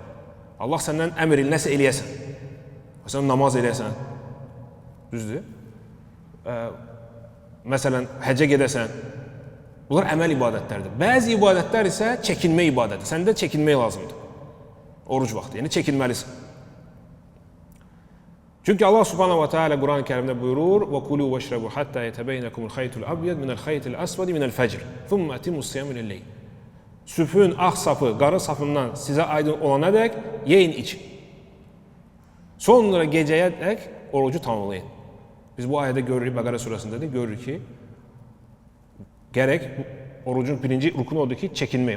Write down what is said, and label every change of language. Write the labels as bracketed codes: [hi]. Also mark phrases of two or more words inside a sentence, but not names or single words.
[az] Allah səndən əmr il, nəsə eləyəsən. Məsələn, namaz eləyəsən. Düzdür? Məsələn, həccə gedəsən. Bunlar əməl ibadətləridir. Bəzi ibadətlər isə çəkinmə ibadətidir. Səndə çəkinmək lazımdır. Oruc vaxtı, yəni çəkinməlisən. Çünki Allah [ar] سبحانه وتعالى [az] Quran-ı Kərimdə buyurur: [ar] "وكلوا واشربوا حتى يتبين لكم الخيط الأبيض من الخيط الأسود من الفجر. ثم أتموا الصيام إلى الليل." [az] Sübhün ağ sapı qara sapından sizə aydın olanadək yeyin için. Sonra gecəyə dək orucu tamamlayın. Biz bu ayədə görürük, Bəqərə surəsində də görürük ki, gərək orucun birinci rukunu odur ki, çəkinmək.